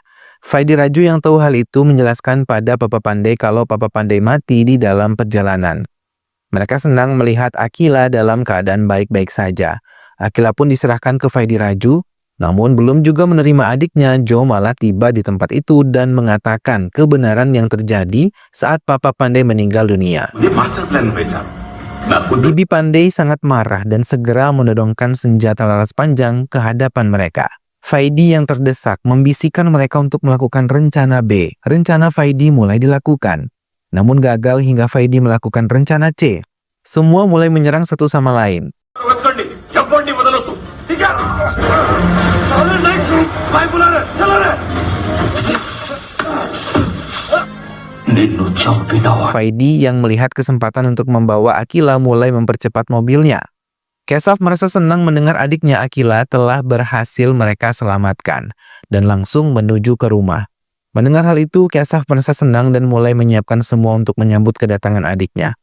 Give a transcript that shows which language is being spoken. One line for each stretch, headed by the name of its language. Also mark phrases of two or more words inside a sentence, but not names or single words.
Indonesian: Vaidi Raju yang tahu hal itu menjelaskan pada Papa Pandey kalau Papa Pandey mati di dalam perjalanan. Mereka senang melihat Akhila dalam keadaan baik-baik saja. Akhila pun diserahkan ke Vaidi Raju, namun belum juga menerima adiknya. Joe malah tiba di tempat itu dan mengatakan kebenaran yang terjadi saat Papa Pandey meninggal dunia.
English: master plan
Telugu: వేశారు నాకు
Indonesian: Bibi Pandey sangat marah dan segera menodongkan senjata laras panjang ke hadapan mereka. Vaidi yang terdesak membisikkan mereka untuk melakukan rencana B. Rencana Vaidi mulai dilakukan. Namun gagal hingga Vaidi melakukan rencana C. Semua mulai menyerang satu sama lain.
Telugu: వెతకండి ఎవరిని వదలొద్దు నిన్ను చంపినవా
Indonesian: Vaidi yang melihat kesempatan untuk membawa Akhila mulai mempercepat mobilnya. Kesaf merasa senang mendengar adiknya Akhila telah berhasil mereka selamatkan dan langsung menuju ke rumah. Mendengar hal itu, Kesaf merasa senang dan mulai menyiapkan semua untuk menyambut kedatangan adiknya.